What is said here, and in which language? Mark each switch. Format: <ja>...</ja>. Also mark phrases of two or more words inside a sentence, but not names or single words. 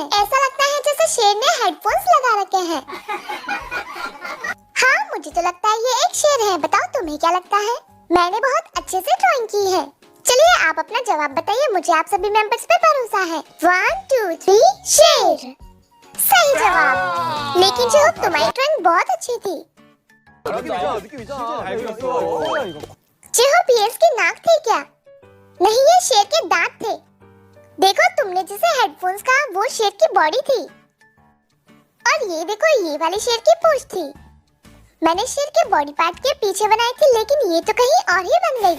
<hi>ऐसा लगता है जैसे शेर ने हेडफोन्स लगा रखे हैं। हाँ, मुझे तो लगता है ये एक शेर है। बताओ तुम्हें क्या लगता है? मैंने बहुत अच्छे से ड्राइंग की है। चलिए आप अपना जवाब बताइए। मुझे आप सभी मेंबर्स पे भरोसा है। 1 2 3 शेर सही जवाब। लेकिन जो तुम्हारी ड्राइंग बहुत अच्छी थी।</hi> <ko>느낌 있잖아. 잘 그렸어.</ko> <hi>चिहुप, ये इसकी नाक थी क्या? नहीं, ये शेर के दांत थे। देखो, तुमने जिसे हेडफोन्स कहा वो शेर की बॉडी थी और ये देखो, ये वाली शेर की पूंछ थी। मैंने शेर के</hi> <en>body part</en> <hi>के पीछे बनाई थी, लेकिन ये तो कहीं और ही बन गई।</hi>